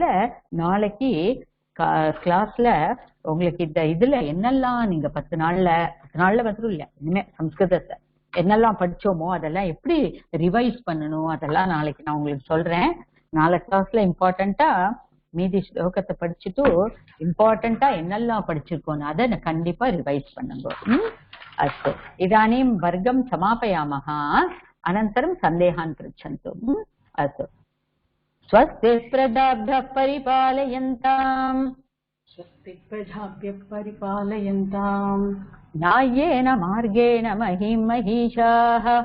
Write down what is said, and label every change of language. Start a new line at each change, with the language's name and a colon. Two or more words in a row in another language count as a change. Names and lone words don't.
Tamil: நாளைக்கு கிளாஸ்ல உங்களுக்கு இந்த இதுல என்னெல்லாம் நீங்க 10 நாள்ல வந்துடும் இல்ல இனிமே சம்ஸ்கிருதத்தை என்னெல்லாம் படிச்சோமோ அதெல்லாம் எப்படி ரிவைஸ் பண்ணணும் அதெல்லாம் நாளைக்கு நான் உங்களுக்கு சொல்றேன் நாளை கிளாஸ்ல இம்பார்ட்டண்டா மீதி ஸ்லோகத்தை படிச்சுட்டு இம்பார்ட்டண்டா என்னெல்லாம் படிச்சிருக்கோன்னு அதை கண்டிப்பா ரிவைஸ் பண்ணுங்க
Sanskrit: अस्तु इदानीं वर्गं समापयामः अनन्तरं सन्देहान् पृच्छन्तु अस्तु स्वस्ति प्रजाभ्यः परिपालयन्ताम् स्वस्ति प्रजाभ्यः परिपालयन्ताम् न्याय्येन मार्गेण महीं महिषाः